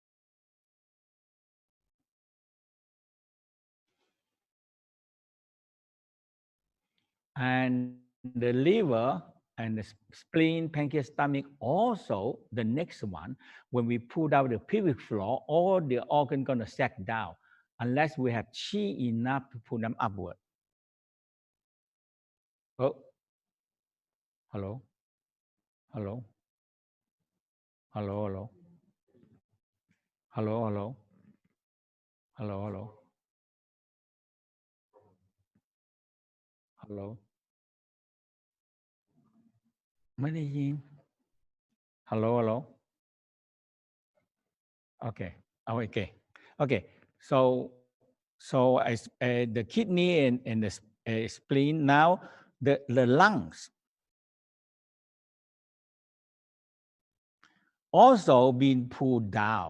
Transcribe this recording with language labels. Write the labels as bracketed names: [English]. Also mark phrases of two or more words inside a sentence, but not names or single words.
[English] And the liver and the spleen, pancreas, stomach, also the next one, when we pull out the pelvic floor, all the organs gonna sag down unless we have chi enough to pull them upward. Oh, hello, hello, hello, hello, hello, hello, hello, hello, hello. [Thai] ไม่ได้ยิน [English] hello, hello. Okay, oh, okay. So as the kidney and the spleen, now the lungs also being pulled down.